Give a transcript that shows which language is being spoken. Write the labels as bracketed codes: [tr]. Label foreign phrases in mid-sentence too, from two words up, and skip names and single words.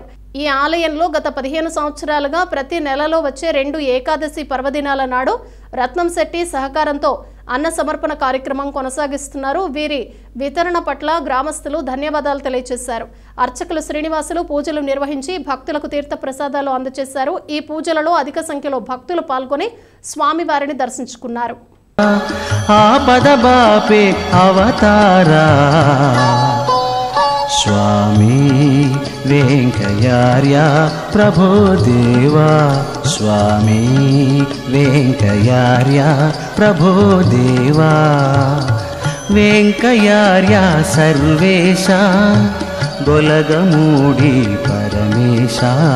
[te] ఈ ఆలయంలో గత 15 సంవత్సరాలుగా ప్రతి నెలలో వచ్చే 2 ఏకాదశి పర్వదినాల నాడు రత్నం శెట్టి సహకారంతో అన్న సమర్పణ కార్యక్రమం కొనసాగిస్తున్నారు. వీరి వితరణ పట్ల గ్రామస్తులు ధన్యవాదాలు తెలియజేశారు. అర్చకులు శ్రీనివాసులు పూజలు నిర్వహించి భక్తులకు తీర్థ ప్రసాదాలు అందజేశారు. ఈ పూజలలో అధిక సంఖ్యలో భక్తులు పాల్గొని స్వామివారిని దర్శించుకున్నారు. [sa] स्वामी वेंकयार्य प्रभो देवा स्वामी वेंकयार्य प्रभो देवा वेंकयार्य सर्वेशा गोलगमूडी परमेशा